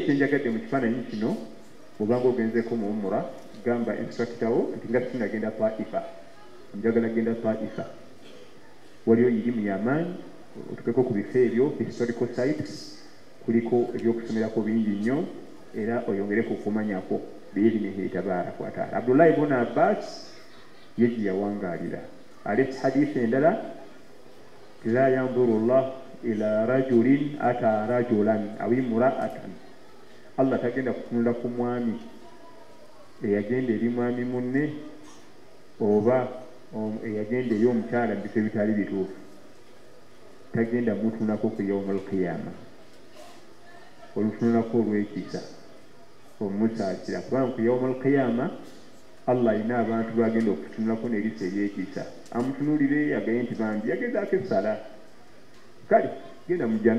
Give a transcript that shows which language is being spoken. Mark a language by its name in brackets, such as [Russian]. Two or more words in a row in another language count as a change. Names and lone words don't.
[Ganda] kyenjagadde mu kifaananyi kino obanga ogenzeko mu umura gamba instructawo nti nga sinagenda Taifa njagala genda Taifa waliyo irimu y'amaanyi otukeko ku bifo ebyo [English] historical sites [Ganda] kuliko ebyokusomerako bingi nnyo era oyongereko okumanyako [Arabic] بإذنه تبارك وتعالى. [Ganda] Abdullah ibn Abbas ye gye yawangaalira aleta hadithi endala [Arabic] لا ينظر الله إلى رجل أتى رجلا أو امرأة, [Ganda] Allah tagenda kutunula ku mwami eyagenda eri mwami munne oba eyagenda eri omukyala mu bifo ebitali bituufu, tagenda mutunulako ku [Arabic] يوم القيامة [Ganda] olutunulako olw'ekisa omusaasira, kubanga ku [Arabic] يوم القيامة [Ganda] Allah alina abantu bagenda okutunulako n'erisa ery'ekisa amutunulire agaye nti bambi yagezaako essala kale genda mu jjana.